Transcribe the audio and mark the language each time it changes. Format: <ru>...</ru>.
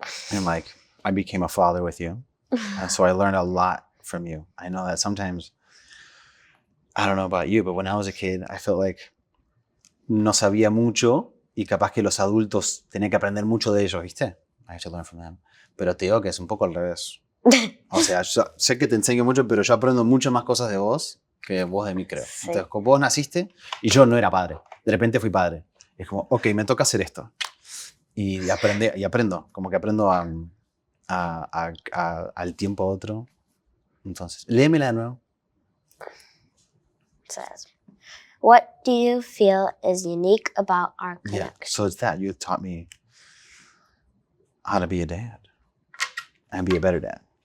<en>And like, I became a father with you. And so I learned a lot from you. I know that sometimes, I don't know about you, but when I was a kid, I felt like</en> <es>no sabía mucho y capaz que los adultos tenían que aprender mucho de ellos, ¿viste?</es> <en>I have to learn from them.</en> <es>Pero te digo que es un poco al revés. O sea, yo sé que te enseño mucho, pero yo aprendo muchas más cosas de vos que vos de mí, creo. Sí. Entonces, como vos naciste y yo no era padre. De repente fui padre. Es como, ok, me toca hacer esto. Y aprendo. Como que aprendo al tiempo otro. Entonces, léemela de nuevo.</es> <en>It says, what do you feel is unique about our connection? Yeah, so it's that. You taught me how to be a dad and be a better dad.</en>